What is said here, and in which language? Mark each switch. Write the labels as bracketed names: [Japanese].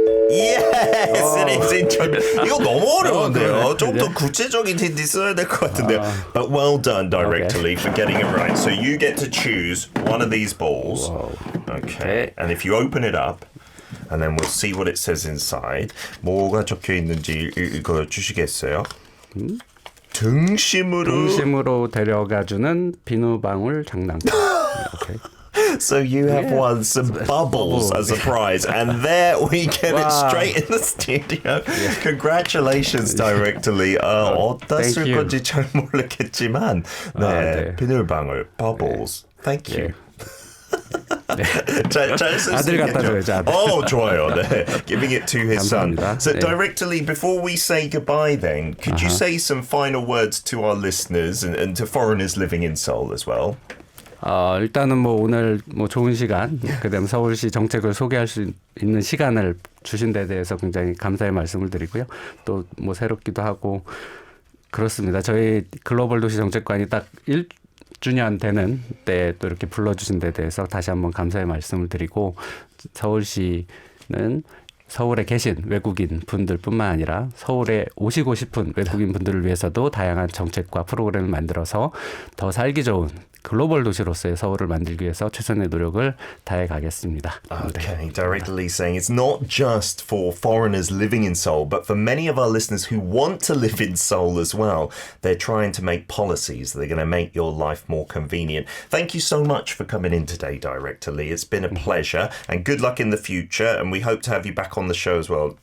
[English] Yes, it is 인절미. [Korean] 이거 너무 어려운데요. 좀 더 구체적인 힌트 써야 될 것 같은데요. [English] But well done directly for getting it right. So you get to choose one of these balls. Okay. And if you open it up, and then we'll see what it says inside. [Korean] 뭐가 적혀 있는지 읽어 주시겠어요? 등심으로 데려가주는 비누방울 장난감. [English] Okay. So you have won some bubbles as a prize, and there we get it straight in the studio. Congratulations directly. [Korean] 어땠을 건지 잘 모르겠지만, 네, 비누방울 bubbles. [English] Thank you. [Korean] 잘 쓸 수 있겠죠. 아들 갖다 줘야지, 아들. 좋아요. 네. [English] Giving it to his [Korean] 감사합니다. [English] son. So [Korean] 네. [English] directly, before we say goodbye then, could you say some final words to our listeners and to foreigners living in Seoul as well? [Korean] 일단은 뭐 오늘 뭐 좋은 시간, 그다음 서울시 정책을 소개할 수 있는 시간을 주신 데 대해서 굉장히 감사의 말씀을 드리고요. 또 뭐 새롭기도 하고 그렇습니다. 저희 글로벌 도시 정책관이 딱 1주년 되는 때 또 이렇게 불러주신 데 대해서 다시 한번 감사의 말씀을 드리고 서울시는 서울에 계신 외국인 분들뿐만 아니라 서울에 오시고 싶은 외국인 분들을 위해서도 다양한 정책과 프로그램을 만들어서 더 살기 좋은 글로벌 도시로서의 서울을 만들기 위해서 최선의 노력을 다해 가겠습니다. [English] Okay, Director Lee saying it's not just for foreigners living in Seoul, but for many of our listeners who want to live in Seoul as well. They're trying to make policies that are going to make your life more convenient. Thank you so much for coming in today, Director Lee. It's been a pleasure, and good luck in the future, and we hope to have you back on the show as well.